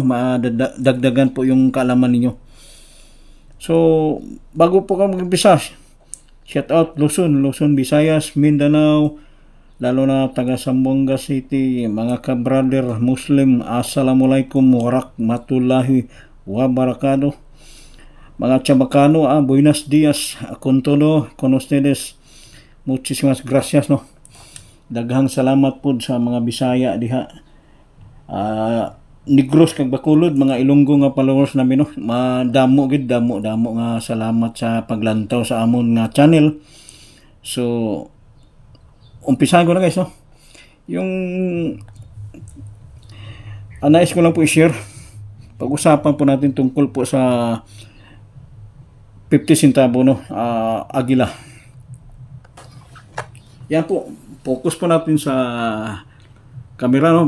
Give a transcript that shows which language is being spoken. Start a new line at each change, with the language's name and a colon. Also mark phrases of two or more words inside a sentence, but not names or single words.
Filipino: Madagdagan po yung kaalaman ninyo. So bago po ka mag-umpisa,
English: shout out
Filipino: Luzon, Visayas, Mindanao, lalo na taga Zamboanga City, mga ka-brother Muslim,
Arabic: السلام عليكم ورحمة الله وبركاته.
Spanish: Mga Chabacano, buenos dias, con todo, con ustedes, muchísimas gracias, no?
Cebuano: Daghang salamat po sa mga Bisaya diha.
Hiligaynon: Negros kag Bacolod, mga Ilonggo nga followers namin, no? Madamo gid, damo nga salamat sa paglantaw sa amon nga channel.
Filipino: So umpisahan ko na guys, no? Yung nais ko lang po i-share, pag-usapan po natin tungkol po sa 50 centavo, no? Agila. Yan po, focus po natin sa kamera, no?